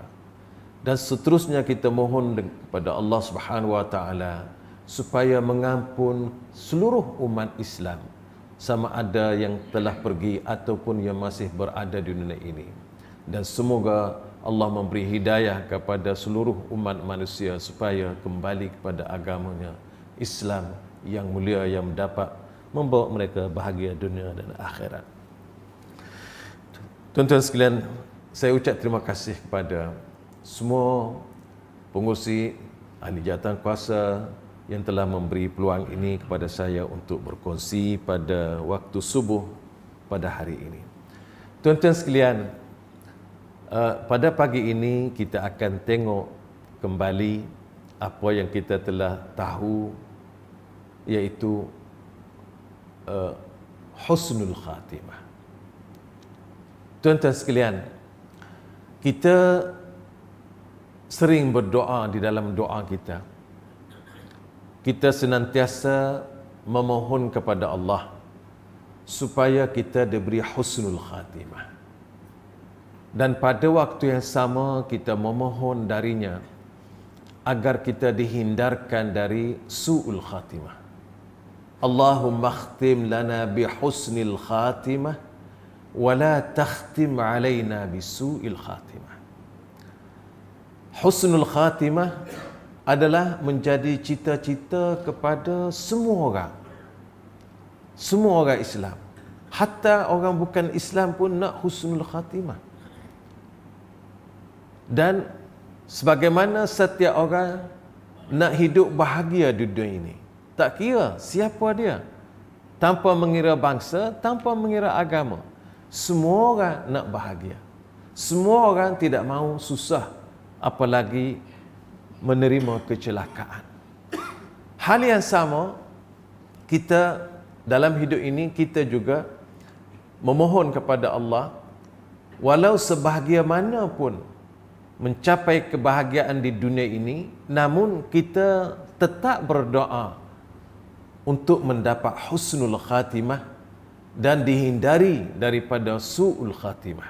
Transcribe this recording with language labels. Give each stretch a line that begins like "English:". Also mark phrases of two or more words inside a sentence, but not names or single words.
Malay: Dan seterusnya kita mohon kepada Allah
Arabic: سبحانه وتعالى
Malay: supaya mengampun seluruh umat Islam, sama ada yang telah pergi ataupun yang masih berada di dunia ini. Dan semoga Allah memberi hidayah kepada seluruh umat manusia supaya kembali kepada agamanya Islam yang mulia yang dapat membawa mereka bahagia dunia dan akhirat. Tuan-tuan sekalian, saya ucap terima kasih kepada semua pengurusi ahli jawatan kuasa yang telah memberi peluang ini kepada saya untuk berkongsi pada waktu subuh pada hari ini. Tuan-tuan sekalian, pada pagi ini kita akan tengok kembali apa yang kita telah tahu, iaitu
Arabic: حسن الخاتمة.
Malay: Tuan-tuan sekalian, kita sering berdoa di dalam doa kita. Kita senantiasa memohon kepada Allah supaya kita diberi
Arabic: حسن الخاتمة.
Malay: Dan pada waktu yang sama kita memohon darinya agar kita dihindarkan dari
Arabic: سوء الخاتمة. اللهم اختم لنا بحسن الخاتمة ولا تختم علينا بسوء الخاتمة. حسن الخاتمة
Malay: adalah menjadi cita-cita kepada semua orang. Semua orang Islam. Hatta orang bukan Islam pun nak
Arabic: حسن الخاتمة.
Malay: Dan Sebagaimana setiap orang nak hidup bahagia di dunia ini. Tak kira siapa dia. Tanpa mengira bangsa, tanpa mengira agama. Semua orang nak bahagia. Semua orang tidak mahu susah, apalagi menerima kecelakaan. Hal yang sama, kita dalam hidup ini, kita juga memohon kepada Allah, walau sebahagia mana pun mencapai kebahagiaan di dunia ini, namun kita tetap berdoa untuk mendapat
Arabic: حسن الخاتمة
Malay: dan dihindari daripada
Arabic: سوء الخاتمة.